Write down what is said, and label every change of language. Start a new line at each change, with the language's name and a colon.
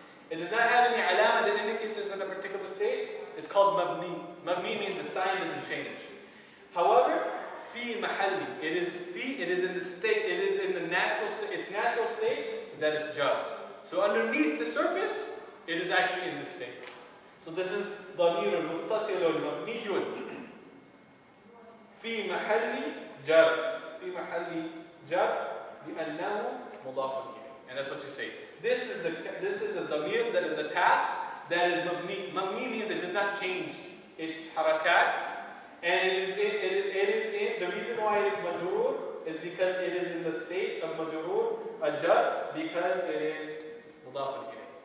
English: It does not have any alama that indicates it's in a particular state. It's called mabni. Mabni means the sign doesn't change. However, fi mahalli. It is in the state, it is in the natural state. Its natural state is that it's jar. So underneath the surface, it is actually in this state. So this is
Arabic: ضمير متصل مبني في محل جر في محل جر لأنه مضاف إليه.
English: And that's what you say. This is the ضمير that is attached. That is mabni. Mabni means it does not change its harakat, and it is in the reason why it is majrur is because it is in the state of majrur al-jar because it is mudaf ilayh.